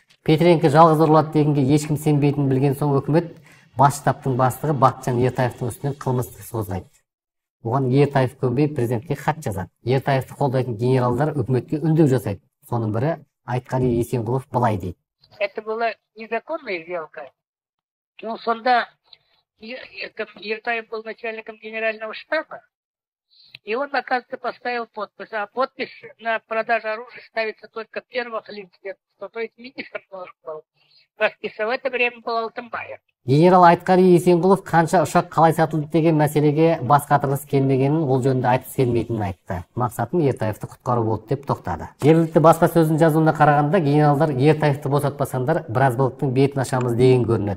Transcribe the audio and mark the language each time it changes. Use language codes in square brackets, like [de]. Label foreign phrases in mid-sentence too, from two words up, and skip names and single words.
[kk] Петренко жалғыз ұрылады дегенге ешкім сенбейтінін білген соң үкімет бас штабтың бастығы Бақытжан Ертаевтың үстінен қылмыстық іс қозғайды. Оған Ертаев көнбей президентке хат жазады. Ертаевты қолдайтын генералдар үкіметке үндеу жасайды. Соның бірі Айтқали Есенғұлов былай дейді. [ru] Это была незаконная сделка. Ну, сонда Ертаев был начальником генерального штаба, и он, оказывается, поставил подпись. А подпись на продажу оружия ставится только первых лиц, то есть министр должен был подписать. В это время был Алтынбаев. [kk] Генерал Айтқали Есенғұлов қанша ұшақ қалай сатылды деген мәселеге бас қатырғысы келмегенін, ол жөнінде айтқысы келмейтінін айтты. Мақсатым Ертаевты құтқару болды деп тоқтады. Жергілікті баспасөздің жазуына қарағанда генералдар Ертаевты босатпасаңдар біразбылықтың бетін ашамыз деген көрінеді.